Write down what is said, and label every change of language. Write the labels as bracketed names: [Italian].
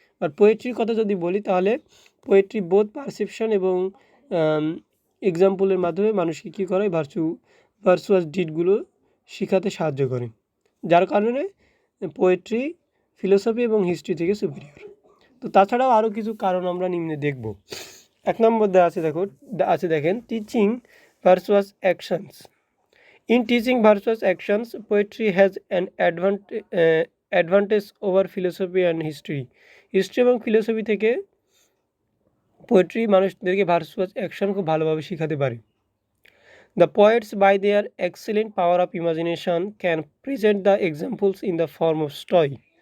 [Bangla] আর পোয়েট্রির কথা যদি বলি, তাহলে পোয়েট্রি বোধ পারসেপশন এবং এক্সাম্পলের মাধ্যমে মানুষকে কী করে? ভার্চুয়াস ডিডগুলো শেখাতে সাহায্য করে, যার কারণে পোয়েট্রি ফিলোসফি এবং হিস্ট্রি থেকে সুপিরিয়র। তো তাছাড়াও আরও কিছু কারণ আমরা নিম্নে দেখব। 1 নম্বর দেওয়া আছে, দেখেন, teaching [English] virtuous actions. In teaching virtuous actions, poetry has an advantage over philosophy and history. [Bangla] History এবং ফিলোসফি থেকে পোয়েট্রি মানুষদেরকে ভার্চুয়াস অ্যাকশন খুব ভালোভাবে শেখাতে পারে। [English] The poets by their excellent power of imagination can present the examples in the form of story.